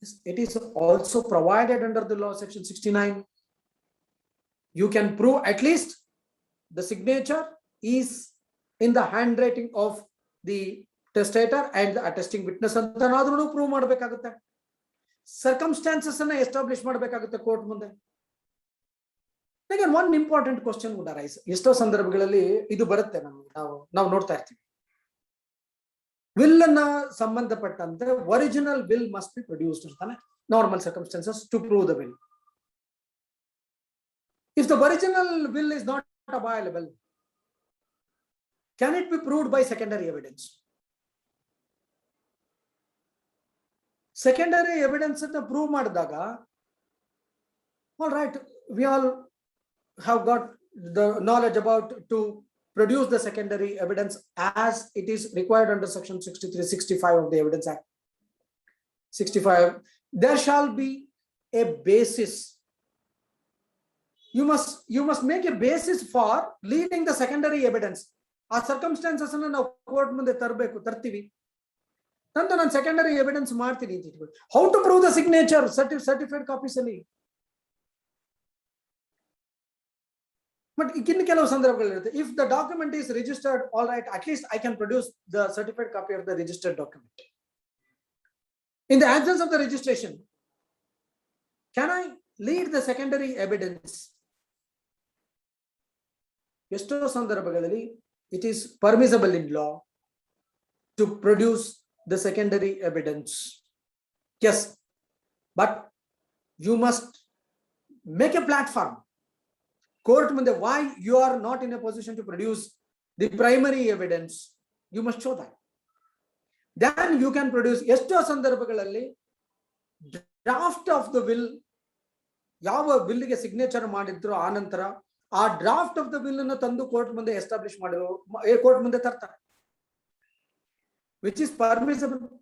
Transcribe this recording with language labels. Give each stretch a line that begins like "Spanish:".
English: It is also provided under the law, section 69. You can prove at least the signature is in the handwriting of the testator and the attesting witness
Kannada: ಅಂತ ನಾದ್ರೂ prove ಮಾಡಬೇಕಾಗುತ್ತೆ. Circumstances ಅನ್ನ establish ಮಾಡಬೇಕಾಗುತ್ತೆ court ಮುಂದೆ.
English: One important question would arise.
Kannada: ಎಷ್ಟೋ ಸಂದರ್ಭಗಳಲ್ಲಿ ಇದು ಬರುತ್ತೆ, ನಾವು ನೋಡ್ತಾ ಇರ್ತೀವಿ.
English: will
Kannada: ಅನ್ನ ಸಂಬಂಧಪಟ್ಟಂತೆ
English: Original will must be produced ಅಂತಾನೆ normal circumstances to prove the will. If the original will is not available, can it be proved by secondary evidence? Secondary evidence
Kannada: ಅಂತ ಪ್ರೂವ್ ಮಾಡಿದಾಗ,
English: all right, we all have got the knowledge about to produce the secondary evidence as it is required under section 63-65 of the Evidence Act. 65, there shall be a basis you must make a basis for leading the secondary evidence.
Kannada: ಆ circumstances ಅನ್ನ ನಾವು court ಮುಂದೆ ತರ್ತೀವಿ, ತಂದು ನಾನು secondary evidence ಮಾಡ್ತೀನಿ ಅಂತ ಇಟ್ಕೊಳ್ಳಿ.
English: How to prove the signature certified copies ಅಲ್ಲಿ. But
Kannada: ಇನ್ನು ಕೆಲವು ಸಂದರ್ಭಗಳಿರುತ್ತೆ,
English: If the document is registered, all right, at least I can produce the certified copy of the registered document. In the absence of the registration, can I lead the secondary evidence?
Kannada: ಎಷ್ಟೋ ಸಂದರ್ಭಗಳಲ್ಲಿ
English: it is permissible in law to produce the secondary evidence. Yes, but you must make a platform. Court munde why you are not in a position to produce the primary evidence, you must show that. Then you can produce.
Kannada: ಎಷ್ಟೋ ಸಂದರ್ಭಗಳಲ್ಲಿ draft of the will, ಯಾವ ವಿಲ್ಗೆ signature ಮಾಡಿದ್ರು ಆ ನಂತರ ಆ draft of the will ಅನ್ನು ತಂದು court ಮುಂದೆ ಎಸ್ಟಾಬ್ಲಿಷ್ ಮಾಡಿರೋ ಕೋರ್ಟ್ ಮುಂದೆ ತರ್ತಾರೆ,
English: Which is permissible.